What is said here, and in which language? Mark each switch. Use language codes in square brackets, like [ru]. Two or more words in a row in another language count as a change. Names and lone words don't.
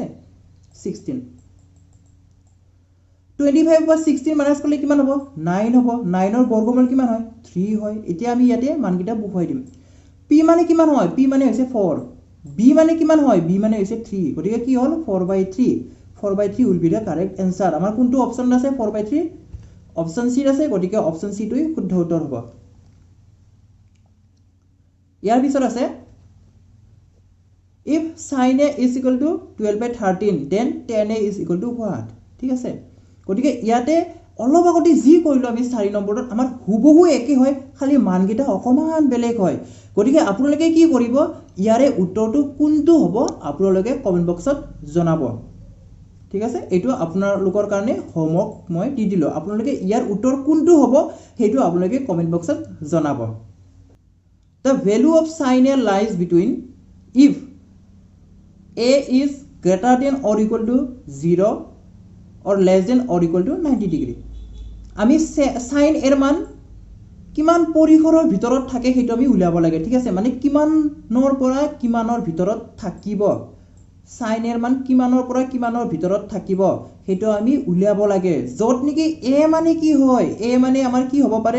[as] 16। 25 পৰা 16 মাইনাস কৰিলে কিমান হ'ব? 9 হ'ব। 9 ৰ বৰ্গমূল কিমান হয়? 3 হয়। এতিয়া আমি ইয়াতে মানকিটা বহুৱাই দিম। p মানে কিমান হয়? p মানে হৈছে 4। b মানে কিমান হয়? b মানে হৈছে 3। গতিকে কি হ'ল? 4/3। [en] 4/3 will be the correct answer. [as] আমাৰ কোনটো অপচন আছে? 4/3 [en] option C [as] আছে। গতিকে [en] option C [as] টোই শুদ্ধ উত্তৰ হ'ব। ইয়াৰ পিছত আছে [en] if sin a is equal to 12/13, then tan a is equal to what? [as] ঠিক আছে? গতিকে ইয়াতে অলপ আগতে যি কৰিলো আমি 4 নম্বৰত আমাৰ হুবহু একে হয়, খালি মানকেইটা অকমান বেলেগ হয়। গতিকে আপোনালোকে কি কৰিব? ইয়াৰে উত্তৰটো কোনটো হ'ব আপোনালোকে [en] comment box [as] জনাব, ঠিক আছে? এইটো আপোনালোকৰ কাৰণে হোমৱৰ্ক মই দি দিলো। আপোনালোকে ইয়াৰ উত্তৰ কোনটো হ'ব সেইটো আপোনালোকে [en] comment box [as] জনাব। [en] The value of sin a lies between if a is greater than or equal to 0 or less than or equal to 90 degree. [as] আমি sin এর মান কিমান পৰিসৰৰ ভিতৰত থাকে সেইটো আমি উলিয়াব লাগে, ঠিক আছে? মানে কিমানৰ পৰা কিমানৰ ভিতৰত থাকিব, sin এর মান কিমানৰ পৰা কিমানৰ ভিতৰত থাকিব সেইটো আমি উলিয়াব লাগে। যত নেকি a মানে কি হয়? a মানে আমাৰ কি হ'ব পাৰে?